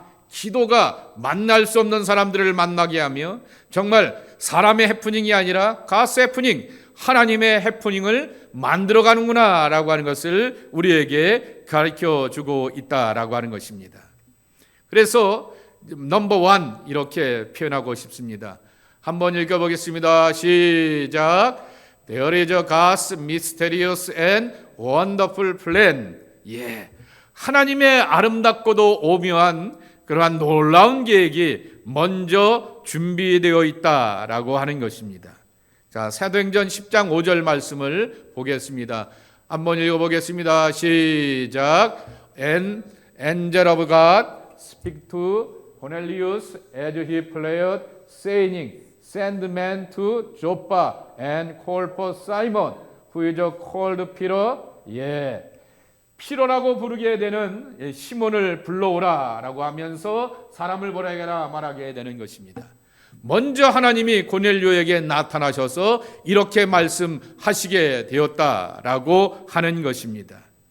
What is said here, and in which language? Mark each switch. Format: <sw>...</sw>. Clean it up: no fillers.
<ko>기도가 만날 수 없는 사람들을 만나게 하며 정말 사람의 해프닝이 아니라 가스 해프닝, 하나님의 해프닝을 만들어가는구나 라고 하는 것을 우리에게 가르쳐주고 있다라고 하는 것입니다. 그래서 넘버 원 이렇게 표현하고 싶습니다. 한번 읽어보겠습니다. 시작.</ko> <en>There is a God's mysterious and wonderful plan.</en> <ko>하나님의 아름답고도 오묘한 그러한 놀라운 계획이 먼저 준비되어 있다라고 하는 것입니다. 자, 사도행전 10장 5절 말씀을 보겠습니다. 한번 읽어보겠습니다. 시작.</ko> <en>An angel of God speak to Cornelius as he prayed, saying, Send men to Joppa and call for Simon, who is called Peter.</en> <ko>예, 피로라고 부르게 되는 시몬을 불러오라라고 하면서 사람을 보내게라 말하게 되는 것입니다. 먼저 하나님이 고넬료에게 나타나셔서 이렇게 말씀하시게 되었다라고 하는 것입니다.</ko>